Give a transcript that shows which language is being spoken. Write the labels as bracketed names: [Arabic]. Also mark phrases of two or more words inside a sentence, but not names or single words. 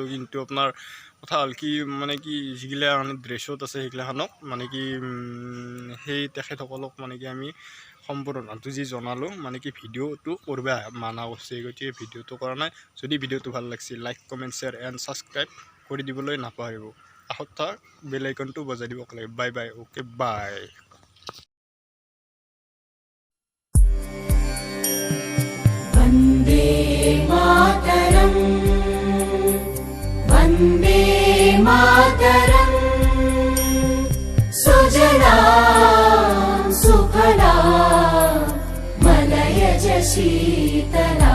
[Assamese] কিন্তু আপোনাৰ কথা হ'ল কি, মানে কি যিগিলা মানে ড্ৰেছত আছে সেইগিলাখনক মানে কি সেই তেখেতসকলক মানে কি আমি সম্বৰ্ধনাটো যি জনালোঁ, মানে কি ভিডিঅ'টো কৰিব মানা কৰিছে। গতিকে ভিডিঅ'টো কৰা নাই। যদি ভিডিঅ'টো ভাল লাগিছে লাইক কমেণ্ট [English] share and subscribe [Assamese] কৰি দিবলৈ নাপাহৰিব। কাষত থকা বেল আইকনটো বজাই দিব লাগে। [English] bye bye, okay bye. [Sanskrit] वन्दे मातरम् वन्दे मातरम् सुजला सुफला मलयज शीतल